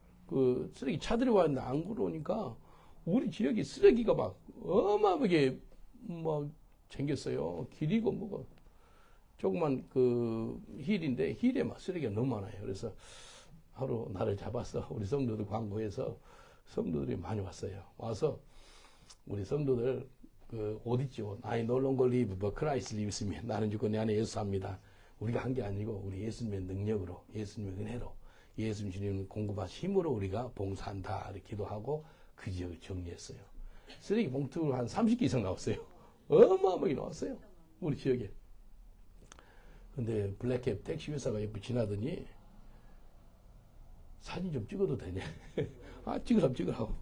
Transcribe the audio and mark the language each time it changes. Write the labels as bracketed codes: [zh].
[ko] 그 쓰레기 차들이 왔는데 안 들어오니까 우리 지역이 쓰레기가 막 어마어마하게 막 생겼어요. 길이고 뭐고. 조그만 그 힐인데 힐에 막 쓰레기가 너무 많아요. 그래서 하루 나를 잡았어. 우리 성도들 광고해서 성도들이 많이 왔어요. 와서 우리 성도들 그 옷 있죠. [en] I no longer live, but Christ lives in me. [ko] 나는 죽고 내 안에 예수 삽니다. 우리가 한 게 아니고 우리 예수님의 능력으로, 예수님의 은혜로, 예수님 공급하신 힘으로 우리가 봉사한다. 이렇게 기도하고 그 지역을 정리했어요. 쓰레기 봉투가 한 30개 이상 나왔어요. 어마어마하게 나왔어요. 우리 지역에. 근데 블랙캡 택시 회사가 옆에 지나더니 사진 좀 찍어도 되냐? 아, 찍으라고.